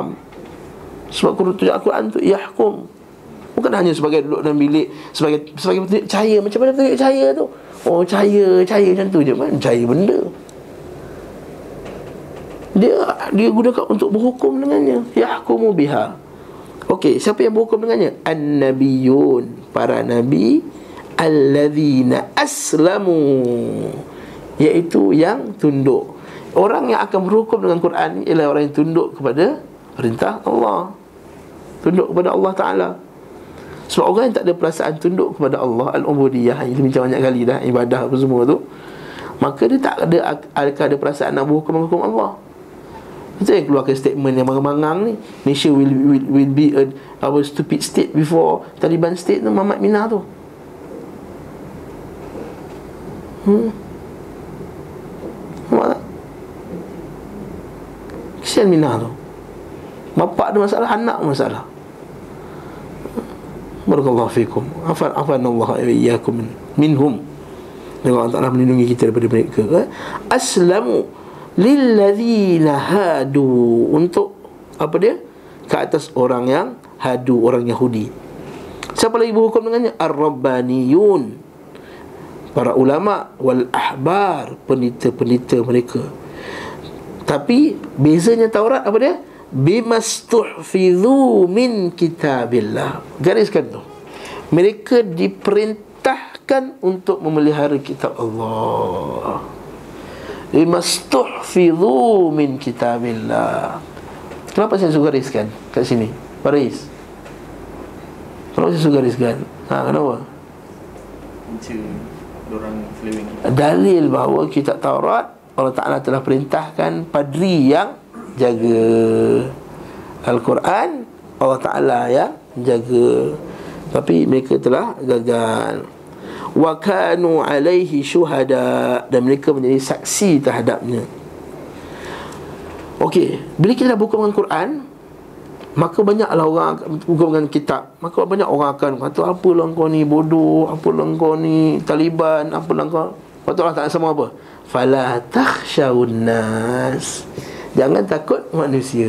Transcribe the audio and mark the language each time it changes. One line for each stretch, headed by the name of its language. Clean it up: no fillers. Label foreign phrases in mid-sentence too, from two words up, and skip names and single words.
Malay: Sebab tujuan Al-Quran tu yahkum, bukan hanya sebagai duduk dalam bilik sebagai petunjuk cahaya. Macam mana petunjuk cahaya tu? Oh, cahaya macam tu je. Mana cahaya benda? Dia gunakan untuk berhukum dengannya.
Arabic: Yahkumu biha.
Malay: Okey, siapa yang berhukum dengannya?
Arabic: An-nabiyun, para nabi, alladzina aslamu,
Malay: iaitu yang tunduk. Orang yang akan berhukum dengan Quran ni ialah orang yang tunduk kepada perintah Allah, tunduk kepada Allah Ta'ala. Sebab orang yang tak ada perasaan tunduk kepada Allah, al-ubudiyah, yang kita bincang banyak kali dah, ibadah apa semua tu, maka dia tak ada perasaan nak berhukum dengan hukum Allah. Itu yang keluarkan statement yang mangang-mangang ni, Malaysia
English: will be our stupid state before Taliban state
Malay: tu, Muhammad Minah tu. Nampak tak? Kesian Minah tu. Bapak ada masalah, anak masalah.
Arabic: Barakallahu fikum. Afanallahu wa iyyakum minhum.
Malay: Allah Ta'ala melindungi kita daripada mereka.
Arabic: Aslamu lilladzina hadu,
Malay: untuk apa dia? Ke atas orang yang hadu, orang Yahudi. Siapa lagi berhukum dengannya? Ar-Rabbaniyun, para ulama,
Arabic: wal ahbar,
Malay: penita-penita mereka. Tapi bezanya Taurat apa dia?
Arabic: Bimastuhfidhu min kitabillah.
Malay: Gariskan tu. Mereka diperintahkan untuk memelihara kitab Allah.
Arabic: Bimastuhfidhu min kitabillah.
Malay: Kenapa saya suka gariskan kat sini? Faris, kenapa saya suka gariskan? Kenapa? Dalil bahawa kitab Taurat Allah Ta'ala telah perintahkan padri yang jaga. Al-Quran Allah Ta'ala yang jaga, tapi mereka telah gagal.
Arabic: Wa kanu alaihi syuhada,
Malay: dan mereka menjadi saksi terhadapnya. Okey, bila kita dah berhukum dengan Quran, maka banyaklah orang berhukum dengan kitab. Maka banyak orang akan kata, apalah kau ni bodoh, apalah kau ni Taliban, apalah kau. Lepas tu Allah Ta'ala sama apa?
Arabic: Fala takhshawun nas,
Malay: jangan takut manusia.